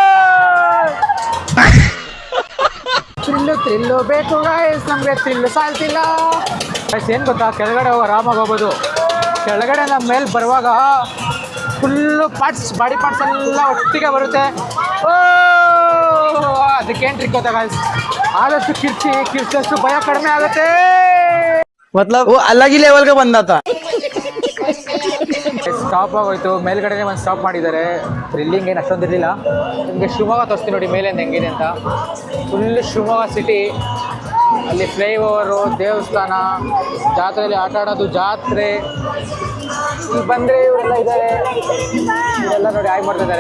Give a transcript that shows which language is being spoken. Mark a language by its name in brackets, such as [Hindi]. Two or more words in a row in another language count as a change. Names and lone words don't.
[Kannada] ಥ್ರಿಲ್ಲು ಬೇಕು ಗಾಯ್ಸ್, ನಮಗೆ ಥ್ರಿಲ್ಲು ಸಾಲ್ತಿಲ್ಲ ಗಾಯ್ಸ್. ಏನು ಗೊತ್ತಾ, ಕೆಳಗಡೆ ಆರಾಮಾಗಿ ಹೋಗ್ಬೋದು. ಕೆಳಗಡೆ ನಮ್ಮ ಮೇಲೆ ಬರುವಾಗ [English] full body parts [Kannada] ಎಲ್ಲ ಒಟ್ಟಿಗೆ ಬರುತ್ತೆ. ಅದಕ್ಕೇನು ಟ್ರಿಕ್ ಗೊತ್ತಾ ಗಾಯ್ಸ್, ಆದಷ್ಟು ಕಿರ್ಚಿದಷ್ಟು ಭಯ ಕಡಿಮೆ ಆಗುತ್ತೆ. [Hindi] मतलब वो अलग ही लेवल का बंदा था. [Kannada] ಸ್ಟಾಪ್ ಆಗೋಯ್ತು, ಮೇಲ್ಗಡೆನೇ ಒಂದು ಸ್ಟಾಪ್ ಮಾಡಿದ್ದಾರೆ. ಥ್ರಿಲ್ಲಿಂಗ್ ಏನು ಅಷ್ಟೊಂದು ಇರಲಿಲ್ಲ. ನಿಮಗೆ ಶಿವಮೊಗ್ಗ ತೋರಿಸ್ತೀನಿ ನೋಡಿ ಮೇಲಿಂದ ಹೆಂಗಿದೆ ಅಂತ. ಫುಲ್ ಶಿವಮೊಗ್ಗ ಸಿಟಿ, ಅಲ್ಲಿ ಫ್ಲೈಓವರು, ದೇವಸ್ಥಾನ, ಜಾತ್ರೆಯಲ್ಲಿ ಆಟ ಆಡೋದು, ಜಾತ್ರೆ. ಇಲ್ಲಿ ಬಂದರೆ ಇವರೆಲ್ಲ ಇದ್ದಾರೆ, ಇವರೆಲ್ಲ ನೋಡಿ ಆಗಿ ಮಾಡ್ತಿದ್ದಾರೆ.